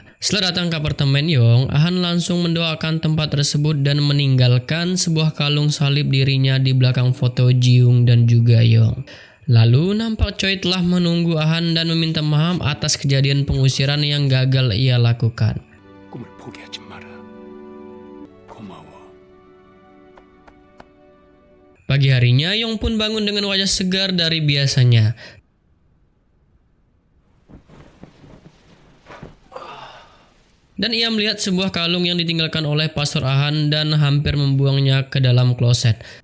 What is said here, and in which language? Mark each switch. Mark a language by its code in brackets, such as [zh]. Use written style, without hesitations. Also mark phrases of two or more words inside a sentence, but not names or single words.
[id] Setelah datang ke apartemen Yong, Han langsung mendoakan tempat tersebut dan meninggalkan sebuah kalung salib dirinya di belakang foto Ji-young dan juga Yong. Lalu nampak Choi telah menunggu Han dan meminta maaf atas kejadian pengusiran yang gagal ia lakukan. [ko] 꿈을 포기하지 마라. 고마워. [id] Pagi harinya, Yong pun bangun dengan wajah segar dari biasanya. Dan ia melihat sebuah kalung yang ditinggalkan oleh Pastor Han dan hampir membuangnya ke dalam kloset.